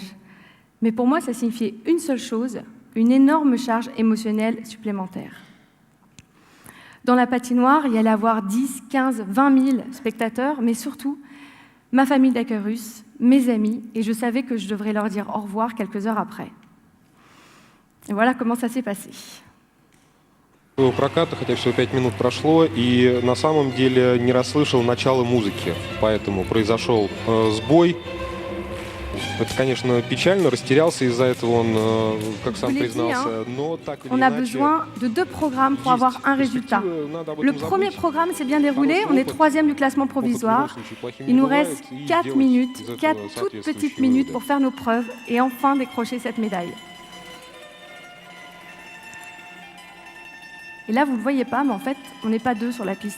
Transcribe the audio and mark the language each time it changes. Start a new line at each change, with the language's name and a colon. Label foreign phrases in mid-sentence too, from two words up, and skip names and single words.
French: Mais pour moi, ça signifiait une seule chose, une énorme charge émotionnelle supplémentaire. Dans la patinoire, il y allait avoir 10, 15, 20 000 spectateurs, mais surtout, ma famille d'accueil russe, mes amis, et je savais que je devrais leur dire au revoir quelques heures après. Et voilà comment ça s'est passé.
Russian: Проката, хотя всего 5 минут прошло, и на самом деле не расслышал начала музыки, поэтому произошел сбой. Это, конечно, печально, растерялся из-за этого он, как сам признался, но так или
French: on a
Russian: иначе...
French: besoin de 2 programmes pour avoir un résultat. Le premier programme s'est bien déroulé, on est 3e du classement provisoire. Il nous reste 4 minutes, 4 toutes petites minutes pour faire nos preuves et enfin décrocher cette médaille. Et là, vous ne le voyez pas, mais en fait, on n'est pas 2 sur la piste.